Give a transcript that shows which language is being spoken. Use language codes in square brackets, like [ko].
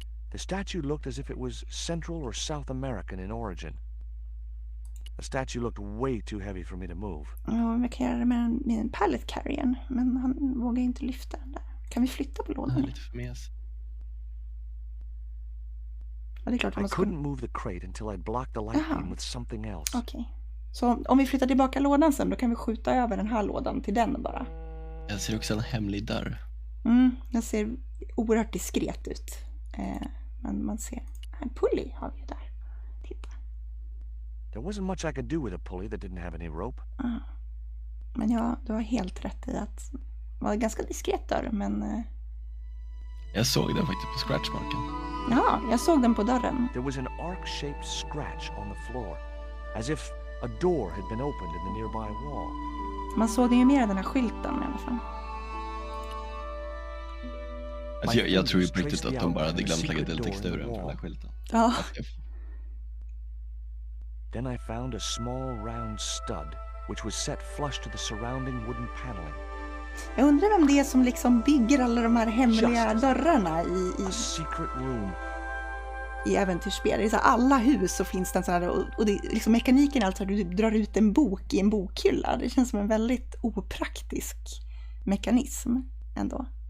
[en] The statue looked as if it was Central or South American in origin. The statue looked way too heavy for me to move. [sv] Ja, jag kan göra det med en pallet carriern, men han vågar inte lyfta den där. Kan vi flytta på lådan? Lite för mes. Ja, det är klart [en] I couldn't move the crate until I'd blocked the light beam with something else. [sv] Okej. Så om vi flyttar tillbaka lådan sen, då kan vi skjuta över den här lådan till den bara. Jag ser också en hemlig dörr. Den ser oerhört diskret ut. Men man ser... En pulley har vi ju där. Titta. [en] There wasn't much I could do with a pulley that didn't have any rope. [sv] Men ja, du har helt rätt i att... Det var en ganska diskret dörr, men... Jag såg den faktiskt på scratchmarken. Ja, jag såg den på dörren. [en] There was an arc-shaped scratch on the floor. As if a door had been opened in the nearby wall. [sv] Man såg den ju mer än den här skylten i alla fall. Alltså jag tror ju på riktigt att de bara hade glömt lägga till texturen på den här skylten. Ja. [en] Then I found a small round stud which was set flush to the surrounding wooden paneling. [sv] Jag undrar vem det är som liksom bygger alla de här hemliga dörrarna i... [en] A secret room. [sv] i äventyrsspel. I så här, alla hus så finns det en sån här, och det, liksom, mekaniken är alltså att du drar ut en bok i en bokhylla. Det känns som en väldigt opraktisk mekanism ändå.